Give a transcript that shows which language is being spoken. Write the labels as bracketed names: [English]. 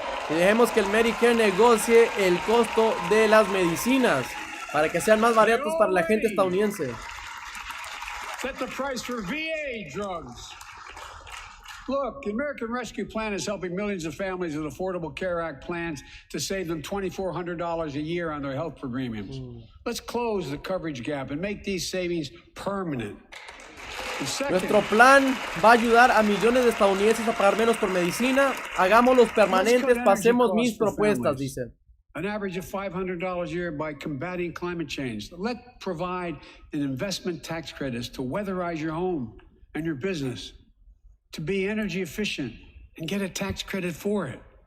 [Spanish] Y dejemos que el Medicare negocie el costo de las medicinas para que sean más baratos para la gente estadounidense. [English] Set the price for VA drugs. Look, the American Rescue Plan is helping millions of families with Affordable Care Act plans to save them $2,400 a year on their health premiums. Let's close the coverage gap and make these savings permanent. [Spanish] Nuestro plan va a ayudar a millones de estadounidenses a pagar menos por medicina. Hagámoslos permanentes, pasemos mis propuestas, dice. [English] An average of $500 a year by combating climate change. Let's provide an investment tax credits to weatherize your home and your business, to be energy efficient and get a tax credit for it.